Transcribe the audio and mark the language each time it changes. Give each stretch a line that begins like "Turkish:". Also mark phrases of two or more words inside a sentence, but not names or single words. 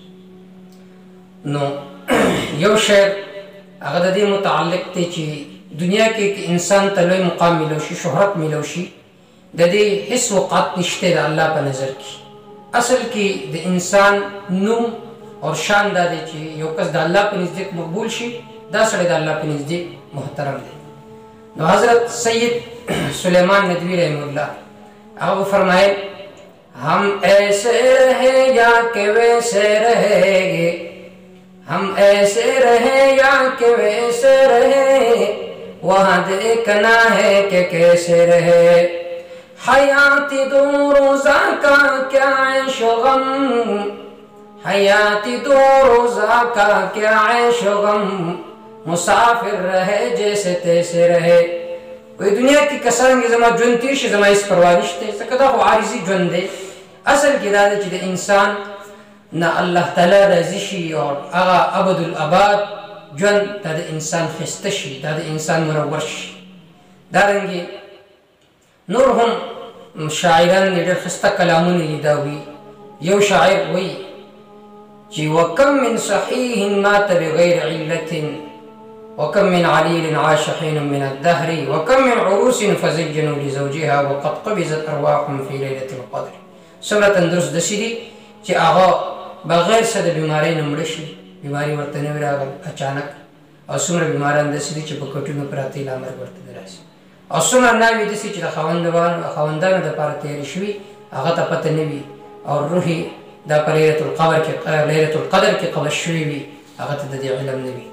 Pashto: نو یو شعر هغه د دې متعلق دی چې دنیا کې انسان ته لوی مقام میلو شي، شهرت میلو شي، د دې هیڅ وقت نشته د الله په نظر کې. اصل کې د انسان نوم او شان دا دی چې یو کس د الله په نزدیک مقبول شي دا سړی د الله په نزدیک محترم دی. نو حضرت سید سلیمان ندوی رحمه الله هغه فرمایل
Urdu: ہم ایسے رہے یا کہ ویسے رہے گے، ہم ایسے رہے یا کہ ویسے رہے، وہاں دیکھنا ہے کہ کیسے رہے. حیاتی دو روزہ کا کیا عیش و غم، حیاتی دو روزہ کا کیا عیش و غم، مسافر رہے جیسے تیسے رہے.
Pashto: وی دنیا کی کسانگی زما جون تیر شي زما هیڅ پروا نشته ځکه دا خو عارضي ژوند دی. اصل کې دا دی چې د انسان نه الله تعالی راضي شي او هغه ابدالاباد ژوند دا د انسان ښایسته شي، دا د انسان منور شي. دارنګې نور هم شاعران ډېر ښایسته کلامونه یې دا وي. یو شاعر وایي چې
Arabic: وکم من صحیح مات بغیر علة، وكم من عليل عاش حين من الدهر، وكم من عروس فزجنوا لزوجها وقد قبضت أرواحهم في ليلة القدر.
Pashto: څومره تندرست داسې دي چې هغه بغیر څه د بیمارۍ نه مړه شي، بیماري ورته نه وي راغلی اچانک، او څومره بیماران داسې دي چې په کټونو پراته لا مرګ ورته نه راسي، او څومره ناوې داسې چې د خاوندانو دپاره تیارې شوي هغه ته پته نه وي او روح یې دا په
Arabic: لیلة القدر
Pashto: کې قبض شوي وي هغه ته د دې علم نه وي.